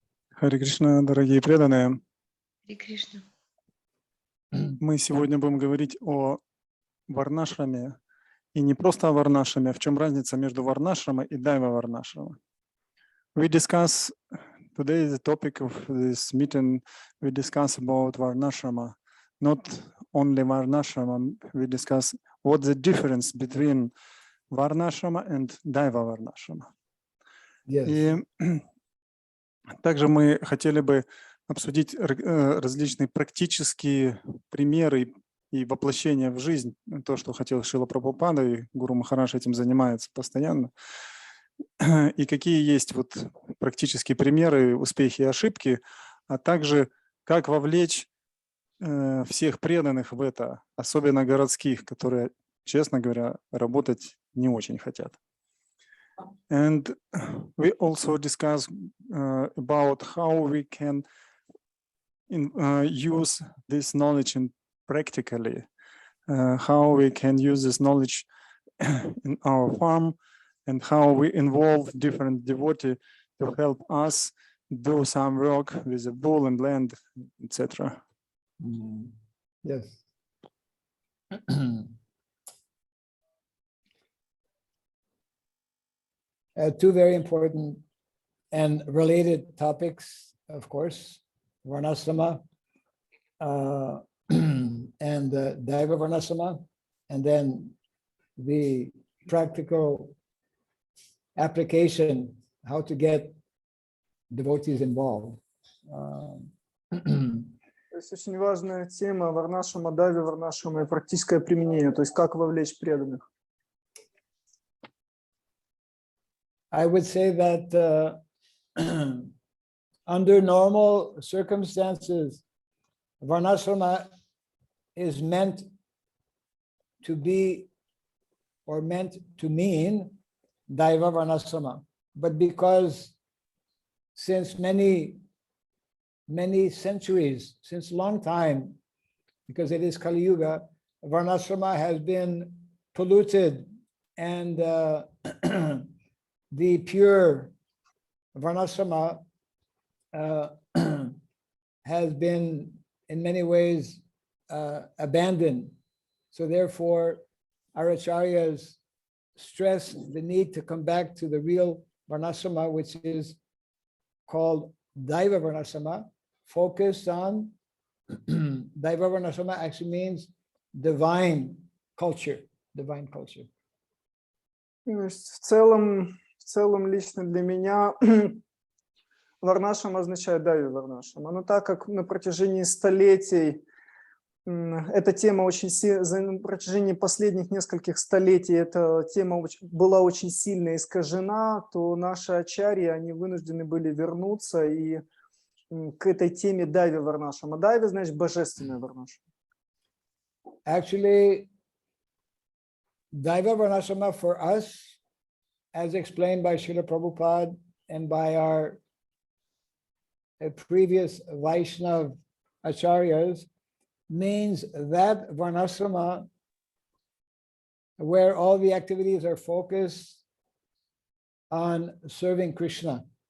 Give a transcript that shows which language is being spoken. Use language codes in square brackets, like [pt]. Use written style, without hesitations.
[ru] Харе Кришна, дорогие преданные. Харе Кришна. Мы сегодня будем говорить о варнашраме, и не просто о варнашраме, а в чем разница между варнашрамой и дайва варнашрама. [en] we discuss today the topic of this meeting. We discuss about varnashrama, not only varnashrama. We discuss what's the difference between варнашрама and Дайва варнашрама. Yes. [ru] И также мы хотели бы обсудить различные практические примеры и воплощения в жизнь, то, что хотел Шрила Прабхупада, и Гуру Махарадж этим занимается постоянно. И какие есть вот практические примеры, успехи и ошибки, а также как вовлечь всех преданных в это, особенно городских, которые, честно говоря, работать не очень хотят. [en] And we also discuss about how we can use this knowledge practically, how we can use this knowledge in our farm, and how we involve different devotees to help us do some work with the bull and land, etc. Yes. Two very important and related topics, of course, varnasrama and Daiva varnasrama, and then the practical application, how to get devotees involved. [ru] То есть очень важная тема варнашрама, Дайва варнашрама и практическое применение, то есть как вовлечь преданных. [en] I would say that under normal circumstances, varnasrama is meant to be or meant to mean Daiva varnasrama. But because since many centuries, since a long time, because it is Kali Yuga, varnasrama has been polluted, and the pure varnasrama has been in many ways abandoned. So therefore, our acharyas stress the need to come back to the real varnasrama, which is called Daiva varnasrama, focused on Daiva varnasrama actually means divine culture, divine culture. [ru] В целом лично для меня варнашрама означает Дайва варнашрама. Но так как на протяжении столетий эта тема очень на протяжении последних нескольких столетий эта тема была очень сильно искажена, то наши ачарьи, они вынуждены были вернуться и к этой теме Дайва варнашрама. Дайва значит божественная варнашрама. [en] Actually, Daiva varnasrama for us, as explained by Srila Prabhupada and by our previous Vaishnava acharyas, means that varnasrama where all the activities are focused on serving Krishna.